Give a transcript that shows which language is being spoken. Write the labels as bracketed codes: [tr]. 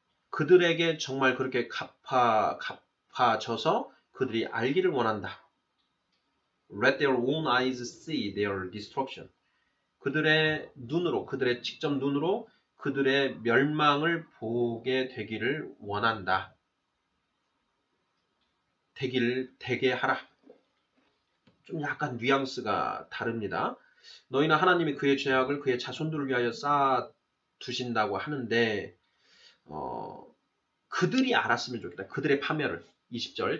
[ko] 그들에게 정말 그렇게 갚아져서 그들이 알기를 원한다. [en] Let their own eyes see their destruction. [ko] 그들의 직접 눈으로 그들의 멸망을 보게 되기를 원한다. 되게 하라. 좀 약간 뉘앙스가 다릅니다. 너희는 하나님이 그의 죄악을 그의 자손들을 위하여 쌓아 두신다고 하는데 그들이 알았으면 좋겠다. 그들의 파멸을. 20절.